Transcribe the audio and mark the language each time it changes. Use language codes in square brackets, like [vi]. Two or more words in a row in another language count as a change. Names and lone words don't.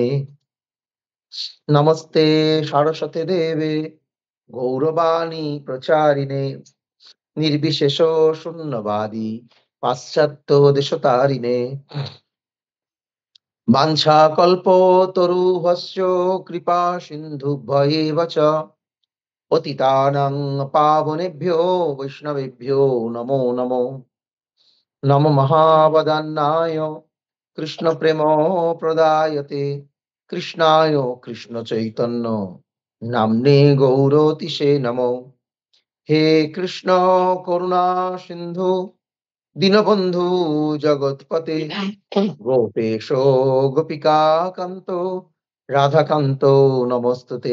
[sa] নমস্তে সরস্বতী দেবে গৌরবাণী প্রচারিণে নির্বিশেষ শূন্যবাদী পাশ্চাত্য দেশতারিণে। বাঞ্ছাকল্পতরুভ্যশ্চ কৃপা সিন্ধুভ্যেব চ পতিতানাং পাবনেভ্যো বৈষ্ণবেভ্যো নমো নমো। নমো মহাবদান্নায় কৃষ্ণ প্রেম প্রদায়তে কৃষ্ণায় কৃষ্ণ চৈতন্য নাম্নে গৌরতিশে নমো। হে কৃষ্ণ করুণা সিন্ধু দীনবন্ধু জগৎপতে গোপেশ গোপিকা কান্ত রাধাকান্ত নমস্তুতে।